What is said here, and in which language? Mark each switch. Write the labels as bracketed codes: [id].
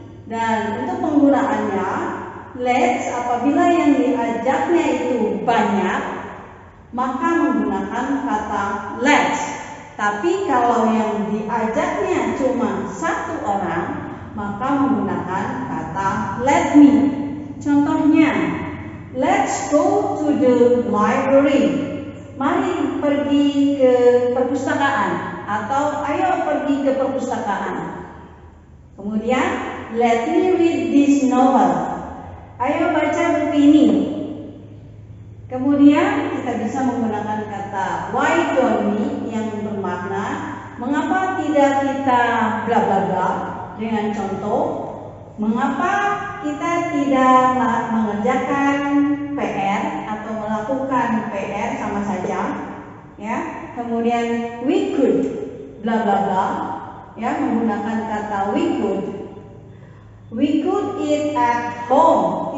[id] Dan untuk penggunaannya let's apabila yang diajaknya itu banyak, maka menggunakan kata let's. Tapi kalau yang diajaknya cuma satu orang, maka menggunakan kata let me. [en] Contohnya, let's go to the library. [id] Mari pergi ke perpustakaan, atau ayo pergi ke perpustakaan. [en] Kemudian, let me read this novel. [id] Ayo baca buku ini. Kemudian kita bisa menggunakan kata [en] why don't we [id] yang bermakna mengapa tidak kita bla bla bla, dengan contoh mengapa kita tidak mengerjakan PR atau melakukan PR sama saja, ya. [en] Kemudian we could bla bla bla, ya, [id] menggunakan kata [en] we could eat at home.